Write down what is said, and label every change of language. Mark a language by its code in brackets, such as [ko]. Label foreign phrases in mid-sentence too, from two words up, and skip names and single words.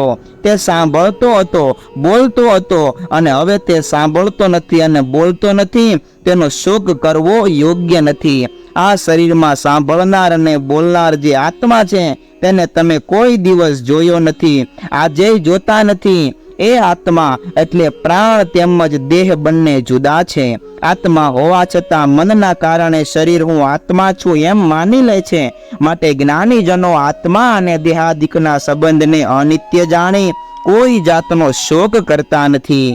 [gu] તે સાંભળતો હતો, બોલતો હતો અને હવે તે સાંભળતો નથી અને બોલતો નથી, તેનો શોક કરવો યોગ્ય નથી। આ શરીર મેં સાંભળનાર અને બોલનાર જે આત્મા છે તેને તમે કોઈ દિવસ જોયો નથી, આજે જોતા નથી। એ આત્મા એટલે પ્રાણ તેમજ દેહ બંને જુદા છે. આત્મા હોવા છતાં મનના કારણે શરીર હું આત્મા છું એમ માની લે છે. માટે જ્ઞાનીજનો આત્મા અને દેહાદિકના સંબંધને અનિત્ય જાણી કોઈ જાતનો શોક કરતા નથી.